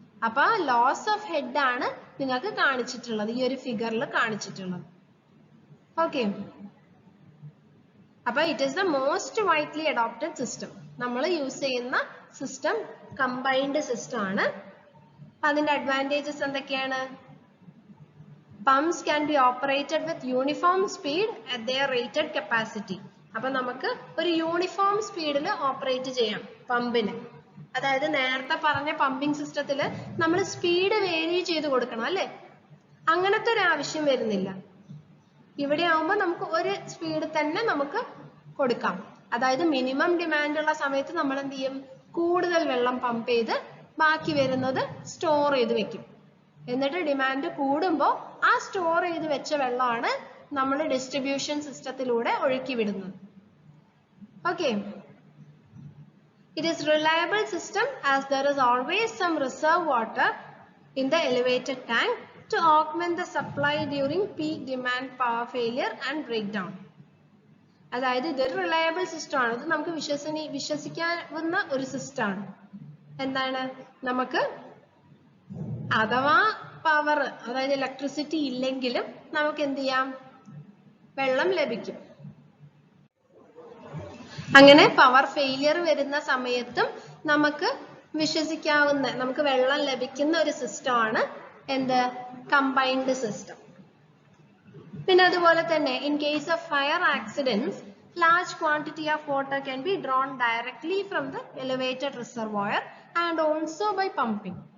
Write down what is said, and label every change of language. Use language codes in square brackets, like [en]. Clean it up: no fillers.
[ml] അപ്പൊ loss of head ആണ് നിങ്ങൾക്ക് കാണിച്ചിട്ടുള്ളത്, ഈ ഒരു ഫിഗറിൽ കാണിച്ചിട്ടുള്ളത്. [en] okay, [ml] അപ്പൊ [en] It is the most widely adopted system. [ml] നമ്മൾ യൂസ് ചെയ്യുന്ന സിസ്റ്റം കമ്പൈൻഡ് സിസ്റ്റം ആണ്. അതിന്റെ അഡ്വാൻറ്റേജസ് എന്തൊക്കെയാണ്? [en] Pumps can be operated with uniform speed at their rated capacity. [ml] അപ്പൊ നമുക്ക് ഒരു യൂണിഫോം സ്പീഡിൽ ഓപ്പറേറ്റ് ചെയ്യാം പമ്പിന്. അതായത് നേരത്തെ പറഞ്ഞ പമ്പിംഗ് സിസ്റ്റത്തിൽ നമ്മൾ സ്പീഡ് വേരി ചെയ്ത് കൊടുക്കണം അല്ലേ, അങ്ങനത്തെ ഒരു ആവശ്യം വരുന്നില്ല. ഇവിടെ ആവുമ്പോൾ നമുക്ക് ഒരു സ്പീഡ് തന്നെ നമുക്ക് കൊടുക്കാം. അതായത് മിനിമം ഡിമാൻഡ് ഉള്ള സമയത്ത് നമ്മൾ എന്ത് ചെയ്യും? കൂടുതൽ വെള്ളം പമ്പ് ചെയ്ത് ബാക്കി വരുന്നത് സ്റ്റോർ ചെയ്ത് വെക്കും. എന്നിട്ട് ഡിമാൻഡ് കൂടുമ്പോൾ ആ സ്റ്റോർ ചെയ്ത് വെച്ച വെള്ളമാണ് നമ്മൾ ഡിസ്ട്രിബ്യൂഷൻ സിസ്റ്റത്തിലൂടെ ഒഴുക്കി വിടുന്നത്. Okay, [en] It is reliable system as there is always some reserve water in the elevated tank to augment the supply during peak demand, power failure and breakdown. [ml] അതായത് ഇതൊരു റിലയബിൾ സിസ്റ്റം ആണ്. ഇത് നമുക്ക് വിശ്വസിക്കാവുന്ന ഒരു സിസ്റ്റം ആണ്. എന്താണ്, നമുക്ക് അഥവാ പവർ അതായത് ഇലക്ട്രിസിറ്റി ഇല്ലെങ്കിലും നമുക്ക് എന്ത് ചെയ്യാം, വെള്ളം ലഭിക്കും. അങ്ങനെ പവർ ഫെയിലിയർ വരുന്ന സമയത്തും നമുക്ക് വിശ്വസിക്കാവുന്ന, നമുക്ക് വെള്ളം ലഭിക്കുന്ന ഒരു സിസ്റ്റം ആണ് എന്ത്, കമ്പൈൻഡ് സിസ്റ്റം. പിന്നെ അതുപോലെ തന്നെ [en] In case of fire accidents large quantity of water can be drawn directly from the elevated reservoir and also by pumping.